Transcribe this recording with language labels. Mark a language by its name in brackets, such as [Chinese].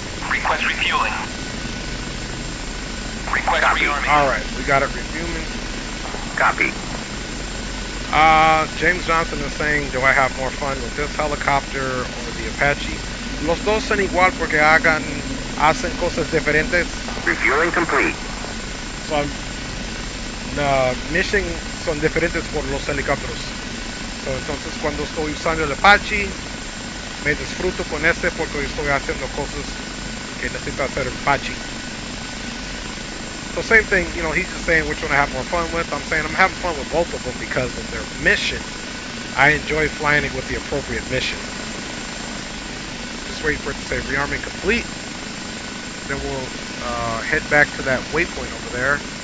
[English] Request refueling. Request rearming. Alright, we got it refueling. Copy. James Johnson is saying, do I have more fun with this helicopter or the Apache? [Spanish] Los dos son igual porque hacen cosas diferentes. [English] Refueling complete. [Spanish] So, mission son diferentes por los helicópteros. So, entonces cuando estoy usando el Apache, me disfruto con este porque estoy haciendo cosas que necesita hacer el Apache. [English] So same thing, you know, he's just saying which one I have more fun with. I'm saying I'm having fun with both of them because of their mission. I enjoy flying it with the appropriate mission. Just waiting for it to say rearming complete. Then we'll head back to that waypoint over there.